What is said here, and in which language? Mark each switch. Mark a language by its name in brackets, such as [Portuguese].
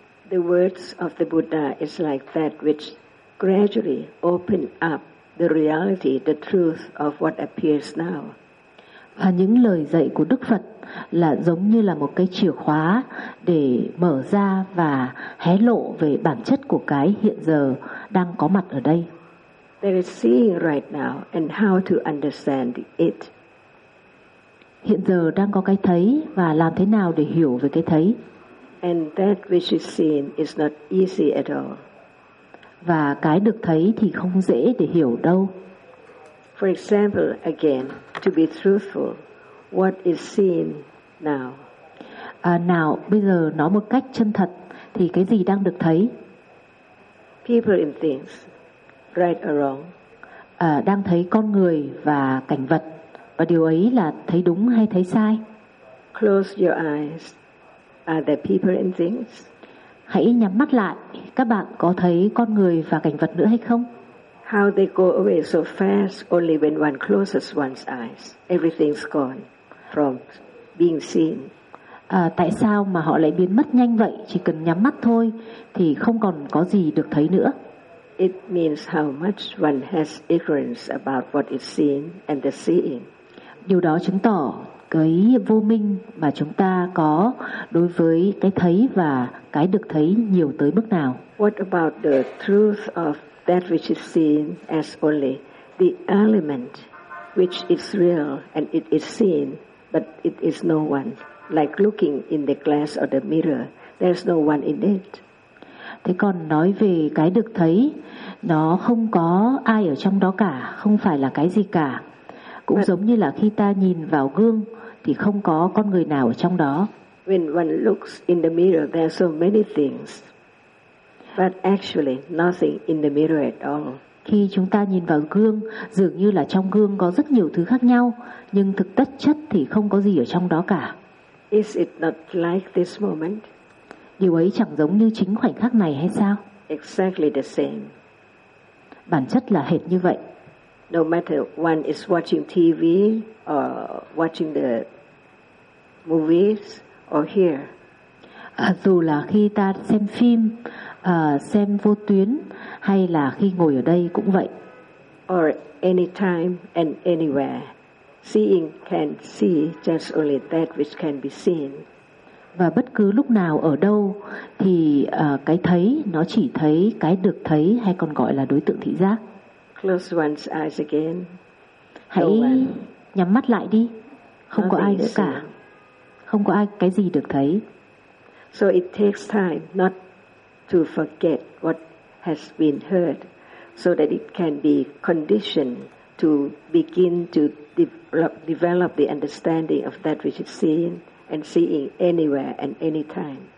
[English] The words of the Buddha is like that which gradually open up the reality, the truth of what appears now. [Vietnamese] Và những lời dạy của Đức Phật là giống như là một cái chìa khóa để mở ra và hé lộ về bản chất của cái hiện giờ đang có mặt ở đây. [English] There is seeing right now and how to understand it. [Vietnamese] Hiện giờ đang có cái thấy và làm thế nào để hiểu về cái thấy. [English] And that which is seen is not easy at all. [Vietnamese] Và cái được thấy thì không dễ để hiểu đâu. [English] For example, again, to be truthful, what is seen now? [Vietnamese] Nào, bây giờ nói một cách chân thật, thì cái gì đang được thấy? [English] People and things, right or wrong. [Vietnamese] Đang thấy con người và cảnh vật, và điều ấy là thấy đúng hay thấy sai? [English] Close your eyes. Are there people and things? [Vietnamese] Hãy nhắm mắt lại, các bạn có thấy con người và cảnh vật nữa hay không? [English] How they go away so fast only when one closes one's eyes. Everything's gone from being seen. [Vietnamese] Tại sao mà họ lại biến mất nhanh vậy? Chỉ cần nhắm mắt thôi thì không còn có gì được thấy nữa. [English] It means how much one has ignorance about what is seen and the seeing. [Vietnamese] Điều đó chứng tỏ cái vô minh mà chúng ta có đối với cái thấy và cái được thấy nhiều tới mức nào. [English] What about the truth of that which is seen as only the element which is real and it is seen, but it is no one. Like looking in the glass or the mirror, there's no one in it. [Vietnamese] Thế còn nói về cái được thấy, nó không có ai ở trong đó cả, không phải là cái gì cả. Cũng giống như là khi ta nhìn vào gương, thì không có con người nào ở trong đó. [English] When one looks in the mirror, there are so many things. But actually, nothing in the mirror at all. [Vietnamese] Khi chúng ta nhìn vào gương, dường như là trong gương có rất nhiều thứ khác nhau, nhưng thực tất chất thì không có gì ở trong đó cả. [English] Is it not like this moment? [Vietnamese] Điều ấy chẳng giống như chính khoảnh khắc này hay sao? [English] Exactly the same. [Vietnamese] Bản chất là hệt như vậy. [English] No matter one is watching TV or watching the movies or here. [Vietnamese] Dù là khi ta xem phim. Xem vô tuyến hay là khi ngồi ở đây cũng vậy. [English] Or anytime and anywhere, seeing can see just only that which can be seen. [Vietnamese] Và bất cứ lúc nào ở đâu thì cái thấy nó chỉ thấy cái được thấy hay còn gọi là đối tượng thị giác. [English] Close one's eyes again. [Vietnamese] Hãy nhắm mắt lại đi. không có ai nữa cả, không có ai cái gì được thấy. [English] So it takes time not to forget what has been heard, so that it can be conditioned to begin to develop the understanding of that which is seen and seeing anywhere and anytime.